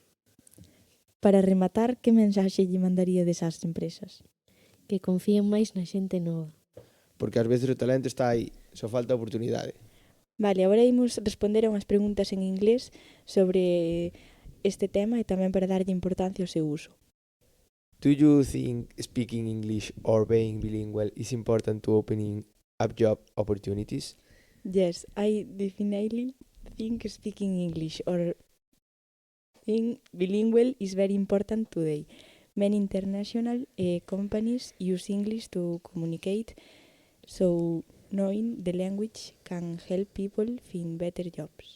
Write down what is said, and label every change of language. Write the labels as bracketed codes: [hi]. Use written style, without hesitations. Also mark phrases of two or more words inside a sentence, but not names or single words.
[gl] Para rematar, que mensaxe lle mandaría desas empresas? Que confíen máis na xente nova. Porque ás veces o talento está aí, só falta oportunidade. Vale, agora imos responder a unhas preguntas en inglés sobre este tema e tamén para darlle importancia ao seu uso. [en] Do you think speaking English or being bilingual is important to opening up job opportunities? Yes, I definitely think speaking English or being bilingual is very important today. Many international companies use English to communicate, so knowing the language can help people find better jobs.